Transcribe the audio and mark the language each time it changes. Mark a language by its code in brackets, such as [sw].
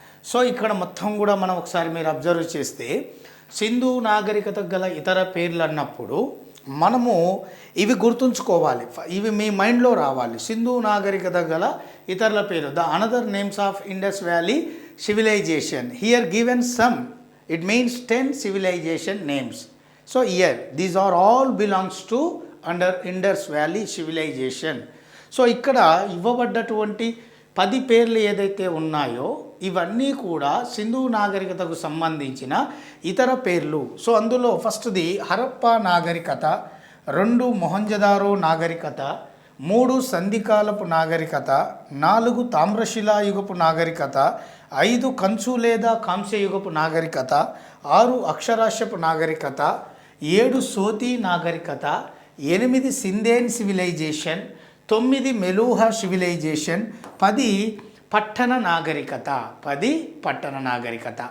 [te] So ఇక్కడ మొత్తం కూడా మనం ఒకసారి మీరు అబ్జర్వ్ చేస్తే సింధు నాగరికత గల ఇతర పేర్లు అన్నప్పుడు మనము ఇవి గుర్తుంచుకోవాలి, ఇవి మీ మైండ్లో రావాలి. సింధు నాగరికత గల ఇతరుల పేరు, the another names of Indus valley civilization. [en] Here given some, it means 10 civilization names. So here these are all belongs to under Indus Valley civilization. [te] So ఇక్కడ ఇవ్వబడ్డటువంటి 10 పేర్లు ఏదైతే ఉన్నాయో ఇవన్నీ కూడా సింధు నాగరికతకు సంబంధించిన ఇతర పేర్లు. సో అందులో ఫస్ట్ది హరప్పా నాగరికత, 2 మొహంజదారో నాగరికత, 3 సంధికాలపు నాగరికత, 4 తామ్రశిలాయుగపు నాగరికత, 5 కంచు లేదా కాంస్యయుగపు నాగరికత, 6 అక్షరాస్యపు నాగరికత, 7 సోతీ నాగరికత, 8 సింధేన్ సివిలైజేషన్, 9 మెలూహా సివిలైజేషన్, 10 పట్టణ నాగరికత, 10 పట్టణ నాగరికత.